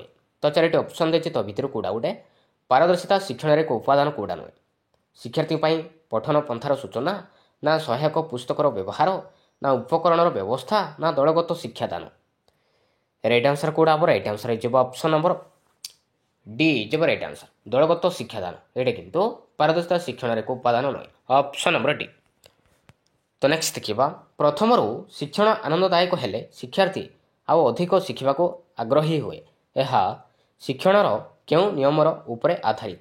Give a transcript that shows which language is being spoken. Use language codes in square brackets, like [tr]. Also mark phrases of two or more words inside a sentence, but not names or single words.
[or] ତ ଚାରିଟି ଅପସନ୍ ଦେଇଛି, ତ ଭିତରୁ କେଉଁଟା ଗୋଟେ ପାରଦର୍ଶିତା ଶିକ୍ଷଣର ଏକ ଉପାଦାନ କେଉଁଟା ନୁହେଁ? ଶିକ୍ଷାର୍ଥୀ ପାଇଁ ପଠନ ପନ୍ଥାର ସୂଚନା, ନା ସହାୟକ ପୁସ୍ତକର ବ୍ୟବହାର, ନା ଉପକରଣର ବ୍ୟବସ୍ଥା, ନା ଦଳଗତ ଶିକ୍ଷାଦାନ? [en] right answer [or] କେଉଁଟା ହେବ? [en] right answer [or] ହେଇଯିବ [en] option number D is right answer [or] দଳଗତ ଶିକ୍ଷାଦାନ ଏଇଟା କିନ୍ତୁ ପାରଦର୍ଶିତା ଶିକ୍ଷଣର ଏକ ଉପାଦାନ ନୁହେଁ [en] option number D. [or] ତ ନେକ୍ସଟ ଦେଖିବା ପ୍ରଥମରୁ ଶିକ୍ଷଣ ଆନନ୍ଦଦାୟକ ହେଲେ ଶିକ୍ଷାର୍ଥୀ ଆଉ ଅଧିକ ଶିଖିବାକୁ ଆଗ୍ରହୀ ହୁଏ। ଏହା ଶିକ୍ଷଣର କେଉଁ ନିୟମର ଉପରେ ଆଧାରିତ?